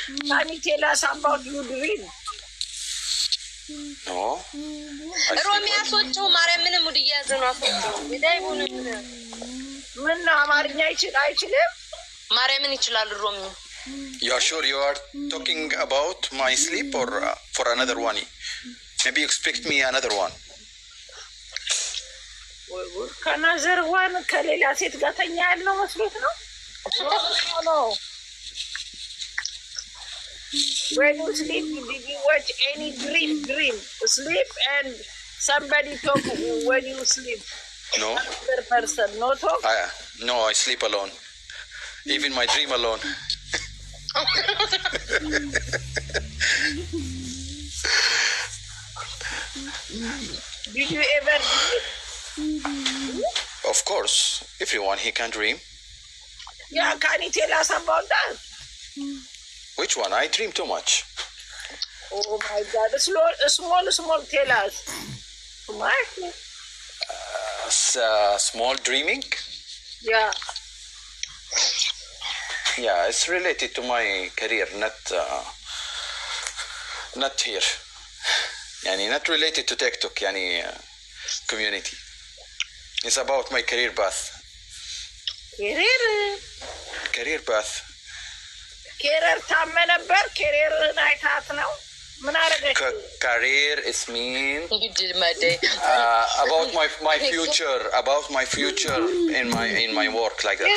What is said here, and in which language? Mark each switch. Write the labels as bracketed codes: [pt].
[en] Can you tell us about your dream? No. [am] ሮሚ አሶቹ ማርያምን ሙድ ያዘ ነው አሶቹ ቢዳይ ሆነ ምን አማርኛ አይችልም ማርያምን ይችላል ሮሚ [en] You are sure you are talking about my sleep or for another one? Maybe you expect me another one. [am] ከናዘር ዋን ከሌላ ሴት ጋር ተኛ ያለው መስሎት ነው ነው [en] When you sleep, did you watch any dream? Sleep and somebody talk when you sleep. No. Another person, no talk? No, I sleep alone. Even my dream alone. Did you ever dream? Of course. Everyone, he can dream. Yeah, can you tell us about that? Which one? I dream too much. Oh my God! Small. Tell us. What? Small dreaming. Yeah. Yeah, it's related to my career, not here. Yani not related to TikTok, yani community. It's about my career path. Career path. [am] Career ታመነበር career አይታት ነው ምን አረገች [en] career is mean about my future in my work like that.